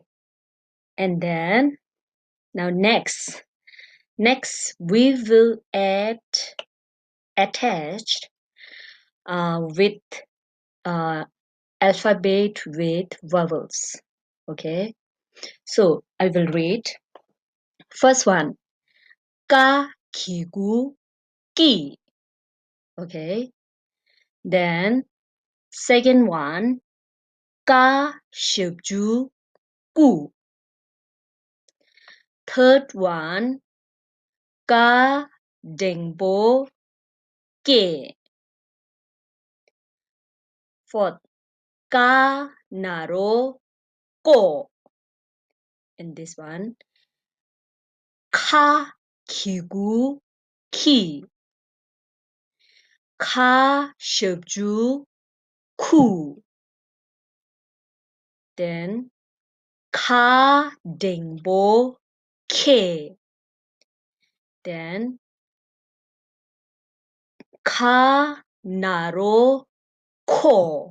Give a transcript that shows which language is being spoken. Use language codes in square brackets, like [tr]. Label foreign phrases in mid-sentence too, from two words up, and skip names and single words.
[en] And then now next we will attach with alphabet with vowels. Okay. So I will read. First one, ka kigu ki. Okay. Then second one, ka shibju gu. Third one, ka dengbo ke. Fourth, ka naro ko. And this one, ka kigu ki. Ka shibju ku. Then ka dengbo ke. Then ka naro ko.